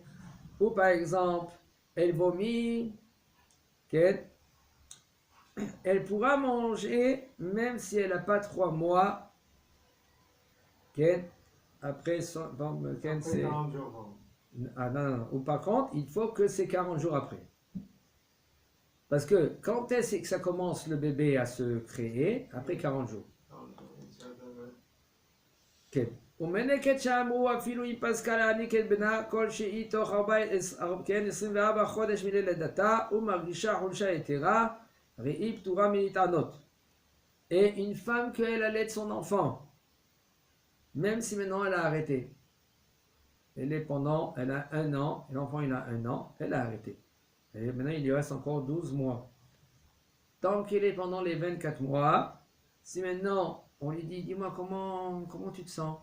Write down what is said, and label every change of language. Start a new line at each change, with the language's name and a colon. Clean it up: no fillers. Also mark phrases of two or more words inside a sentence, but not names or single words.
French: Ou par exemple, elle vomit, elle pourra manger même si elle n'a pas 3 mois. Après, c'est... 40 jours. Ah non. Ou par contre, il faut que c'est 40 jours après. Parce que quand est-ce que ça commence le bébé à se créer? Après 40 jours.
Hebrew: ומנקת שאמרו אפילו אם פסקה להעניק את בנה כלשהי תוך 24 חודש מלידתה ומרגישה חולשה יתרה, הרי היא פטורה מלטענות.
French: Et une femme qu'elle allait son enfant, même si maintenant elle a arrêté, elle a 1 an, et l'enfant il a 1 an, elle a arrêté. Et maintenant il lui reste encore 12 mois. Tant qu'elle est pendant les 24 mois, si maintenant on lui dit, dis-moi comment tu te sens?